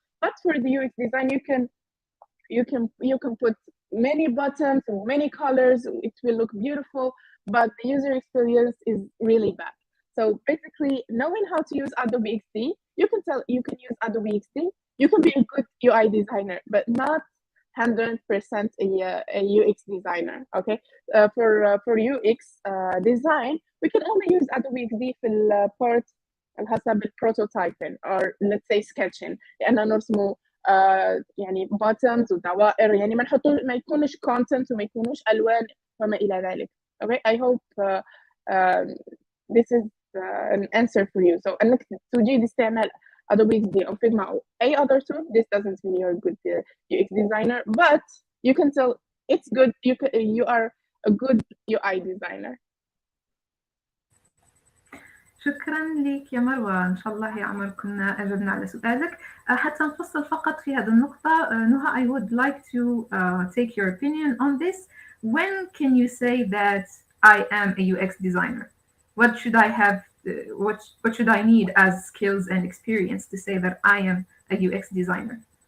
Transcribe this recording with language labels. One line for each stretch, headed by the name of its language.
English: But for the UX design, you can put many buttons and many colors, it will look beautiful, but the user experience is really bad. So basically, knowing how to use Adobe XD, you can use Adobe XD. You can be a good UI designer, but not 100% a UX designer. Okay, for UX design, we can only use Adobe XD
Arabic: في البارت الخاصة بالبروتوتايبين
English: or let's say sketching،
Arabic: لأننا نرسمه يعني
English: buttons
Arabic: ودوائر، يعني ما يكونش
English: content
Arabic: وما يكونوش ألوان وما إلى ذلك.
English: Okay, I hope this is an answer for you. So
Arabic: أنك تجيد استعمال Adobe XD أو Figma أو أي
English: other tool, this doesn't mean you're a good UX designer, but you can tell it's good. You are a good UI designer.
Arabic: شكرا لك يا مروة. إن شاء الله يا عمر كنا أجبنا على سؤالك. حتى نفصل فقط في هذه النقطة،
English: Noha, I would like to take your opinion on this. When can you say that I am a UX designer? What should I have? What should I need as skills and experience to say that I am a UX designer?